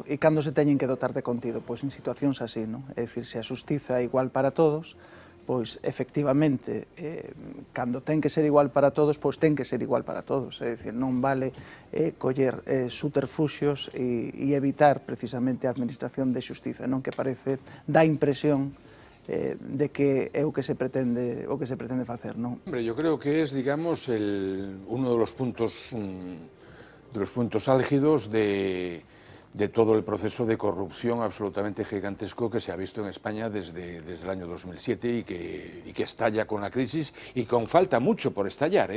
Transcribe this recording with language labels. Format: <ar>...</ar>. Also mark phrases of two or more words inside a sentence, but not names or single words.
<gl>E cando se teñen que dotar de contido? Pois en situacións así, non? É dicir, se a xustiza é igual para todos, pois efectivamente, cando ten que ser igual para todos, pois ten que ser igual para todos. É dicir, non vale coller subterfuxios e evitar precisamente a administración de xustiza, non? Que parece, dá impresión de que é o que se pretende facer, non?</gl> <es>Hombre, yo creo que es, digamos, uno de los puntos álgidos de todo el proceso de corrupción absolutamente gigantesco que se ha visto en España desde el año 2007 y que estalla con la crisis y con falta mucho por estallar, ¿eh?</es>